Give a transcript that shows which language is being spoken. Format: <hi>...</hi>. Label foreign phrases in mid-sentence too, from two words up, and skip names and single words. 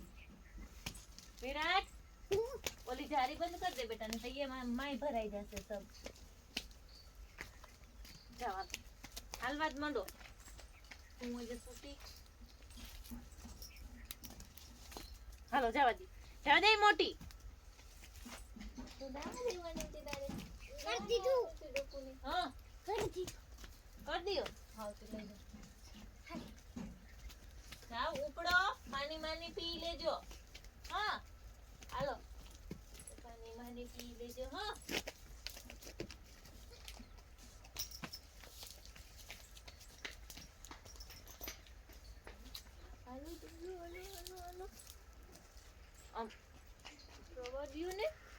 <gu>વિરાટ ઓલી જારી બંધ કરી દે બેટા, ને તૈયે માય ભરાઈ જશે સબ. જવા હાલવા જ માંડો. હું જે સૂતી. હાલો જવા દે, જવા દે મોટી.</gu> <hi>कर दीदू हाँ कर दी कर दियो. हाँ तो ले लो.</hi> <gu>જાઓ ઉપડો, પાણી માની પી લેજો. હા હાલો પાણી માની પી લેજો. હા હાલો હાલો હાલો હાલો આમ રવા દ્યો ને.</gu>